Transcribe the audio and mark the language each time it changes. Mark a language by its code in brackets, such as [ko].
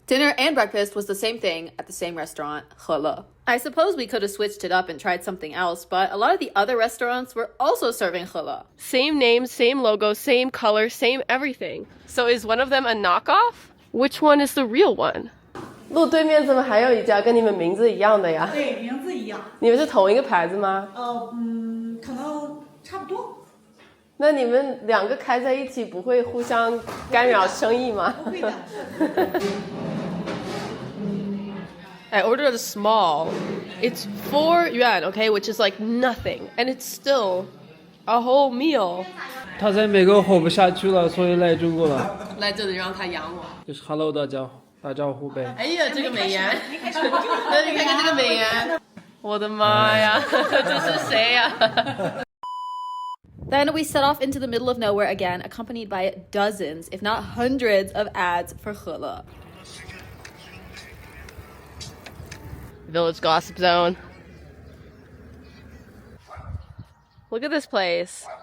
[en] Dinner and breakfast was the same thing at the same restaurant, Hele. I suppose we could have switched it up and tried something else, but a lot of the other restaurants were also serving Hele. Same name, same logo, same color, same everything. So is one of them a knockoff? Which one is the real one? [zh] 路对面怎么还有一家跟你们名字一样的呀？对，名字一样。你们是同一个牌子吗？可能差不多。那你们两个开在一起不会互相干扰生意吗？不会的。 [en] I ordered a small. It's 4 yuan, okay, which is like nothing, and it's still a whole meal. [zh] 他在美国活不下去了，所以来中国了。来这里让他养我。就是 Hello 打招呼呗。哎呀，这个美颜，那你看看这个美颜，我的妈呀，这是谁呀 [en] ？Then we set off into the middle of nowhere again, accompanied by dozens, if not hundreds, of ads for Hele. Village gossip zone. Look at this place.